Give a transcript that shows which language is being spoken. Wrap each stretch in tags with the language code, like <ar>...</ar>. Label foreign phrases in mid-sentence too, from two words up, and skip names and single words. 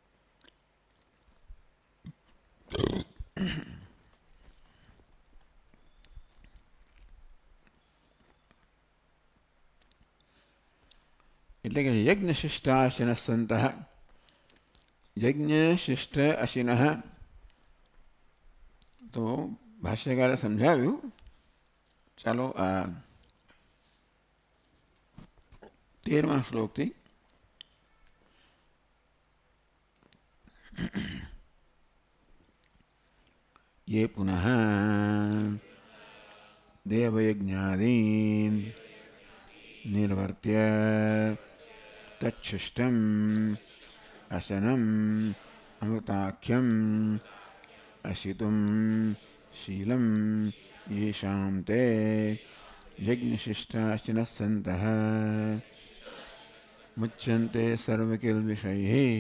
<gu>એટલે કે</gu> <sa>યજ્ઞ શિષ્ટાશિન સંત, યજ્ઞ શિષ્ટ અશિન.</sa> <gu>તો ભાષ્યકારે સમજાવ્યું. ચાલો આ 13મા શ્લોકથી</gu> <sa>ये पुनः देवयज्ञादीन् निर्वर्त्य तच्छिष्टम् असनम् अमृताख्यम् अशितुं शीलं येषां ते यज्ञशिष्टाश्चिनः सन्तः मुच्यन्ते सर्वकिल्बिषैः.</sa>